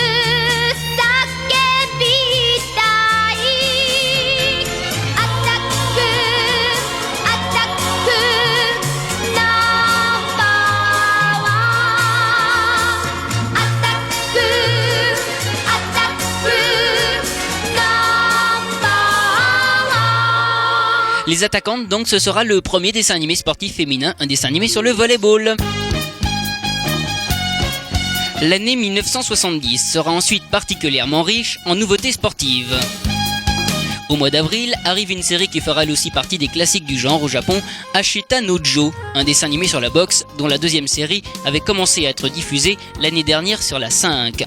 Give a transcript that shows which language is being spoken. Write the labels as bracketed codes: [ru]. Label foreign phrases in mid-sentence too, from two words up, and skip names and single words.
[ja] 叫びたいアタックアタックナンバーワンアタックアタックナンバーワン [fr] Les Attaquantes, donc, ce sera le premier dessin animé sportif féminin, un dessin animé sur le volleyball. L'année 1970 sera ensuite particulièrement riche en nouveautés sportives. Au mois d'avril arrive une série qui fera elle aussi partie des classiques du genre au Japon, Ashita no Jo, un dessin animé sur la boxe dont la deuxième série avait commencé à être diffusée l'année dernière sur la 5.